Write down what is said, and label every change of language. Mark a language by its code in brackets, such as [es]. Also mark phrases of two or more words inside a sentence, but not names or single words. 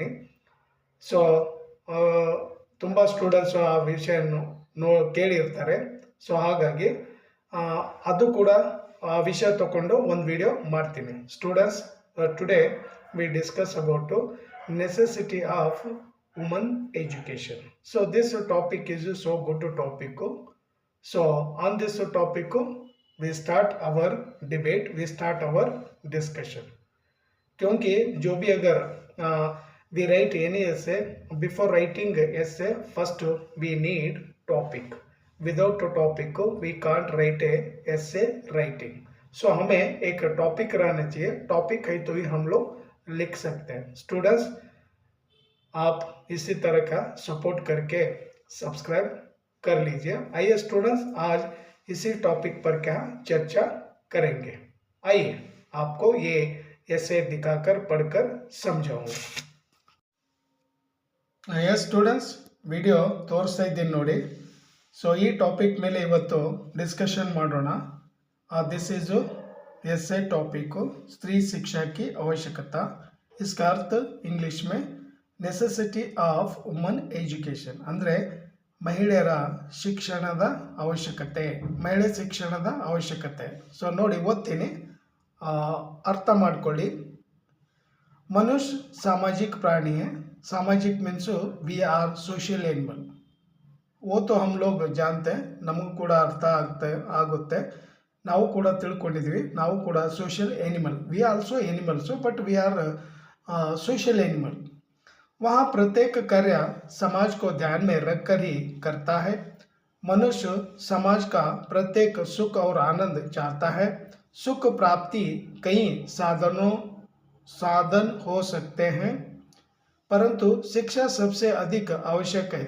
[kn] ಸೊ ತುಂಬ ಸ್ಟೂಡೆಂಟ್ಸ್ ಆ ವಿಷಯನ್ನು ಕೇಳಿರ್ತಾರೆ। ಸೊ ಹಾಗಾಗಿ ಅದು ಕೂಡ ಆ ವಿಷಯ ತಗೊಂಡು ಒಂದು ವಿಡಿಯೋ ಮಾಡ್ತೀನಿ। [en] Students, today we discuss about necessity of woman education. So this topic is so good topic. So on this topic we start our debate, we start our discussion. [hi] क्योंकि जो भी अगर [en] we write any essay, before writing essay first we need topic. Without a topic we can't write a essay writing. [hi] So हमें एक टॉपिक रहना चाहिए, टॉपिक है तो ही हम लोग लिख सकते हैं। स्टूडेंट्स, आप इसी तरह का सपोर्ट करके सब्सक्राइब कर लीजिए। आइए स्टूडेंट्स, आज इसी टॉपिक पर क्या चर्चा करेंगे। आइए आपको ये ऐसे दिखाकर पढ़कर समझाऊंगा। [en] Yes students, [kn] ವಿಡಿಯೋ ತೋರಿಸ್ತಾ ಇದ್ದೀನಿ ನೋಡಿ। ಸೊ ಈ ಟಾಪಿಕ್ ಮೇಲೆ ಇವತ್ತು ಡಿಸ್ಕಷನ್ ಮಾಡೋಣ। [en] this is essay topic [hi] स्त्री शिक्षा की आवश्यकता। इसका अर्थ इंग्लिश में [en] necessity of woman education, [kn] ಅಂದರೆ ಮಹಿಳೆಯರ ಶಿಕ್ಷಣದ ಅವಶ್ಯಕತೆ, ಮಹಿಳೆ ಶಿಕ್ಷಣದ ಅವಶ್ಯಕತೆ। ಸೊ ನೋಡಿ ಓದ್ತೀನಿ, ಅರ್ಥ ಮಾಡ್ಕೊಳ್ಳಿ। [hi] ಮನುಷ್ಯ सामाजिक प्राणी है। [en] सामाजिक means we are social animal. [hi] वो तो हम लोग जानते हैं, [kn] ನಮಗೂ ಕೂಡ ಅರ್ಥ ಆಗುತ್ತೆ, ನಾವು ಕೂಡ ತಿಳ್ಕೊಂಡಿದ್ವಿ, ನಾವು ಕೂಡ [en] social animal, we also animals but we are social animal. [hi] वहाँ प्रत्येक कार्य समाज को ध्यान में रखकर ही करता है। मनुष्य समाज का प्रत्येक सुख और आनंद चाहता है। सुख प्राप्ति कई साधन हो सकते हैं, परंतु शिक्षा सबसे अधिक आवश्यक है।